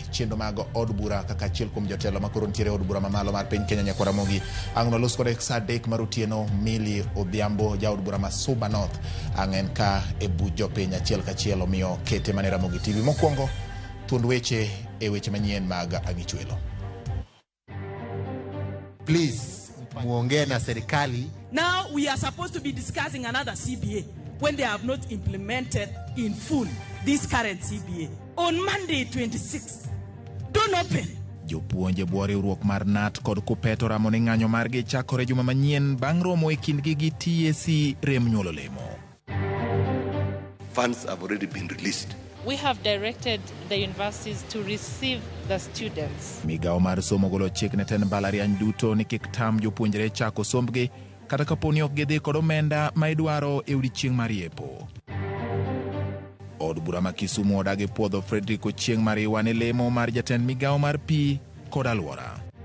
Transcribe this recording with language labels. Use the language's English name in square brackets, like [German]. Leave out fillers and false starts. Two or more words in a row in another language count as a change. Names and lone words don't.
[Luo (Kenya and Tanzania)] Chenro mag od bura kaka achiel kuom jotelo makoro nitiere od bura mamalo mar piny Kenya nyakwara mogi ang' nolos kode sa 3 mar otieno. Millie Odhiambo, jaod bura ma Suba North, ang' en ka e buch jopiny achiel kachiel, omiyo kete mane Ramogi TV. Mokwongo thuond weche e weche manyien mag ang'ich welo. [Swahili] Please, muongee na serikali. [English] Now we are supposed to be discussing another CBA when they have not implemented in full this current CBA. On Monday 26th, don't open. [Luo (Kenya and Tanzania)] Jopuonje bwo riwruok mar NAT kod Kupeto ramo ni ng'anyo margi chakore juma manyien bang' romo e kindgi gi TSC rem nyuolo lemo. [English] Funds have already been released. We have directed the universities to receive the students. [Luo (Kenya and Tanzania)] Migao mar somo golo chik ne ten mbalariany duto ni kik tam jopuonjre chako sombgi kata kaponi ok gidhi kod omenda ma idwaro e odiechieng' mar yepo. Od bura ma Kisumu odagi puodho Frederick Ochieng' Mariwa ne lemo mar jatend migao mar pi kod alwora.